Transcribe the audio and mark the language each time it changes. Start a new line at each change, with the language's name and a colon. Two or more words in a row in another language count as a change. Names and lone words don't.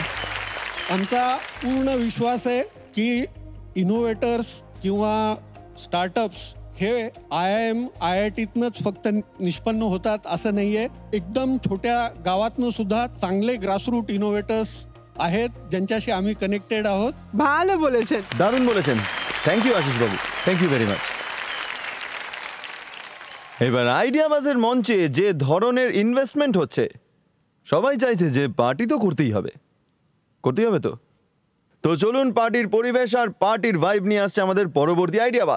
Marathi: आमचा पूर्ण विश्वास आहे की इनोव्हेटर्स किंवा स्टार्टअप्स हे IIM IITतनंच फक्त निष्पन्न होतात असं नाहीये. एकदम छोट्या गावातनं सुद्धा चांगले
English: grassroot innovators
Marathi: आहेत ज्यांच्याशी आम्ही कनेक्टेड आहोत.
Bangla: ভালো বলেছেন। দারুণ বলেছেন,
English: thank you
Bangla: আশিস বাবু,
English: thank you very much.
Bangla: এবার আইডিয়া বাজের মঞ্চে যে ধরনের ইনভেস্টমেন্ট হচ্ছে, সবাই চাইছে যে পার্টি তো করতেই হবে, করতেই হবে। তো চলুন, পার্টির পরিবেশ আর পার্টির ভাইব নিয়ে আসছে আমাদের পরবর্তী আইডিয়া বাজ।